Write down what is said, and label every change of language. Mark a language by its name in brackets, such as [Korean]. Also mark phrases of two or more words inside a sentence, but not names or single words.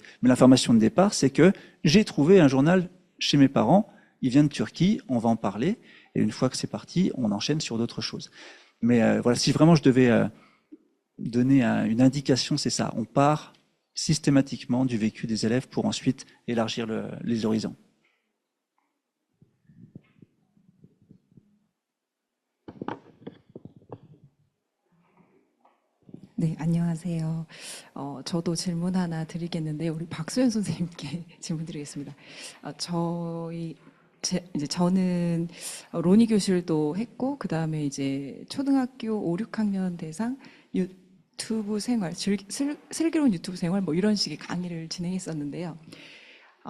[French] Mais l'information de départ, c'est que j'ai trouvé un journal chez mes parents, il vient de Turquie, on va en parler. Et une fois que c'est parti, on enchaîne sur d'autres choses. Mais voilà, si vraiment je devais donner une indication, c'est ça. On part systématiquement du vécu des élèves pour ensuite élargir les horizons. [Korean] 네, 안녕하세요. 저도 질문 하나 드리겠는데 우리 박수현 선생님께 질문 드리겠습니다. 저는 로니 교실도 했고 그다음에 이제 초등학교 5, 6학년 대상 유튜브 생활, 슬기로운 유튜브 생활 뭐 이런 식의 강의를 진행했었는데요.